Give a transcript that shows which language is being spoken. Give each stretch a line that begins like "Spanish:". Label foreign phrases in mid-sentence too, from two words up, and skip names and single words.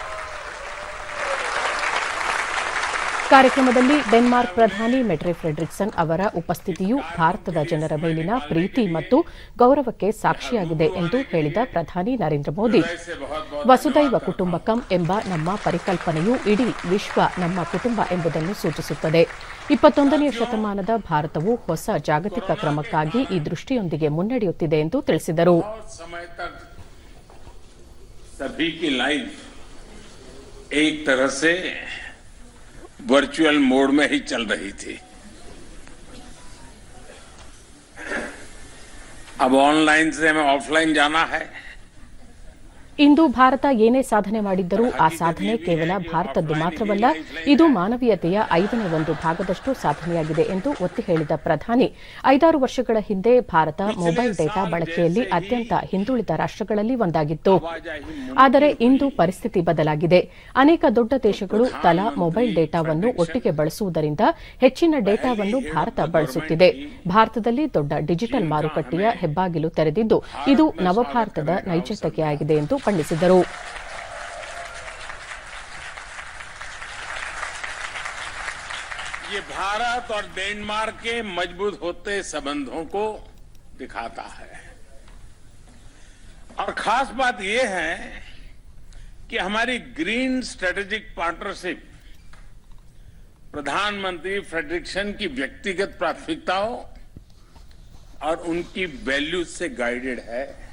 Kannada: ಕಾರ್ಯಕ್ರಮದಲ್ಲಿ ಡೆನ್ಮಾರ್ಕ್ ಪ್ರಧಾನಿ ಮೆಟ್ರೆ ಫ್ರೆಡ್ರಿಕ್ಸನ್ ಅವರ ಉಪಸ್ಥಿತಿಯು ಭಾರತದ ಜನರ ಮೇಲಿನ ಪ್ರೀತಿ ಮತ್ತು ಗೌರವಕ್ಕೆ ಸಾಕ್ಷಿಯಾಗಿದೆ ಎಂದು ಹೇಳಿದ ಪ್ರಧಾನಿ ನರೇಂದ್ರ ಮೋದಿ, ವಸುದೈವ ಕುಟುಂಬಕಂ ಎಂಬ ನಮ್ಮ ಪರಿಕಲ್ಪನೆಯು ಇಡೀ ವಿಶ್ವ ನಮ್ಮ ಕುಟುಂಬ ಎಂಬುದನ್ನು ಸೂಚಿಸುತ್ತದೆ. 21ನೇ ಶತಮಾನದ ಭಾರತವು ಹೊಸ ಜಾಗತಿಕ ಕ್ರಮಕ್ಕಾಗಿ ಈ ದೃಷ್ಟಿಯೊಂದಿಗೆ ಮುನ್ನಡೆಯುತ್ತಿದೆ ಎಂದು ತಿಳಿಸಿದರು.
Hindi: सभी की लाइफ एक तरह से
English: virtual mode
Hindi: में ही चल रही थी। अब ऑनलाइन से हमें ऑफलाइन जाना है।
Kannada: ಇಂದು ಭಾರತ ಏನೇ ಸಾಧನೆ ಮಾಡಿದ್ದರೂ ಆ ಸಾಧನೆ ಕೇವಲ ಭಾರತದ್ದು ಮಾತ್ರವಲ್ಲ, ಇದು ಮಾನವೀಯತೆಯ 5ನೇ ಭಾಗದಷ್ಟು ಸಾಧನೆಯಾಗಿದೆ ಎಂದು ಒತ್ತಿ ಹೇಳಿದ ಪ್ರಧಾನಿ, 5-6 ವರ್ಷಗಳ ಹಿಂದೆ ಭಾರತ
English: mobile data
Kannada: ಬಳಕೆಯಲ್ಲಿ ಅತ್ಯಂತ ಹಿಂದುಳಿದ ರಾಷ್ಟ್ರಗಳಲ್ಲಿ ಒಂದಾಗಿತ್ತು. ಆದರೆ ಇಂದು ಪರಿಸ್ಥಿತಿ ಬದಲಾಗಿದೆ. ಅನೇಕ ದೊಡ್ಡ ದೇಶಗಳು ತಲಾ ಮೊಬೈಲ್ ಡೇಟಾವನ್ನು ಒಟ್ಟಿಗೆ ಬಳಸುವುದರಿಂದ ಹೆಚ್ಚಿನ ಡೇಟಾವನ್ನು ಭಾರತ ಬಳಸುತ್ತಿದೆ. ಭಾರತದಲ್ಲಿ ದೊಡ್ಡ ಡಿಜಿಟಲ್ ಮಾರುಕಟ್ಟೆಯ ಹೆಬ್ಬಾಗಿಲು ತೆರೆದಿದ್ದು, ಇದು ನವಭಾರತದ ನೈಜತೆಯಾಗಿದೆ ಎಂದು ಬಣ್ಣಿಸಿದರು.
Hindi: ये भारत और डेनमार्क के मजबूत होते संबंधों को दिखाता है। और खास बात यह है कि हमारी
English: green strategic partnership
Hindi: प्रधानमंत्री फ्रेडरिक्सन की व्यक्तिगत प्राथमिकताओं और उनकी वैल्यूज से गाइडेड है।